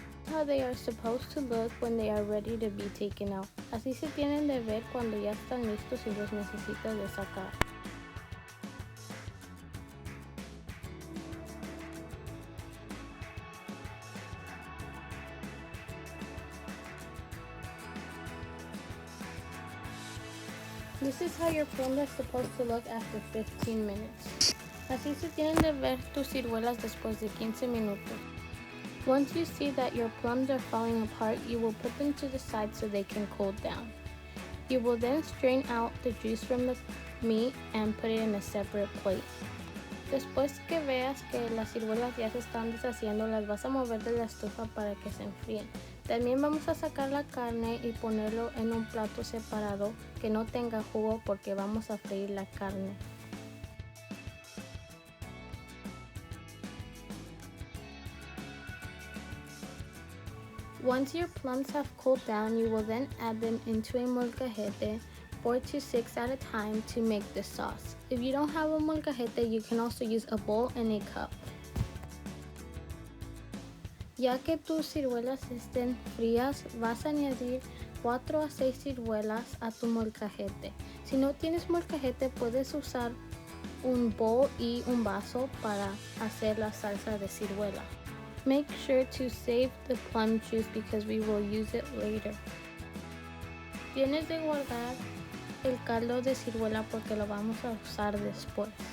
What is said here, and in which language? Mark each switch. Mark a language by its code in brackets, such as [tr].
[en] How they are supposed to look when they are ready to be taken out. [es] Así se tienen de ver cuando ya están listos y los necesitas de sacar. [en] This is how your plum is supposed to look after 15 minutes. [es] Así se tienen de ver tus ciruelas después de 15 minutos. [en] Once you see that your plums are falling apart, you will put them to the side so they can cool down. You will then strain out the juice from the meat and put it in a separate plate. [es] Después que veas que las ciruelas ya se están deshaciendo, las vas a mover de la estufa para que se enfríen. También vamos a sacar la carne y ponerlo en un plato separado que no tenga jugo porque vamos a freír la carne. [en] Once your plums have cooled down, you will then add them into a molcajete, 4 to 6 at a time, to make the sauce. If you don't have a molcajete, you can also use a bowl and a cup. [es] Ya que tus ciruelas estén frías, vas a añadir 4 a 6 ciruelas a tu molcajete. Si no tienes molcajete, puedes usar un bowl y un vaso para hacer la salsa de ciruela. [en] Make sure to save the plum juice because we will use it later. [es] Tienes de guardar el caldo de ciruela porque lo vamos a usar después.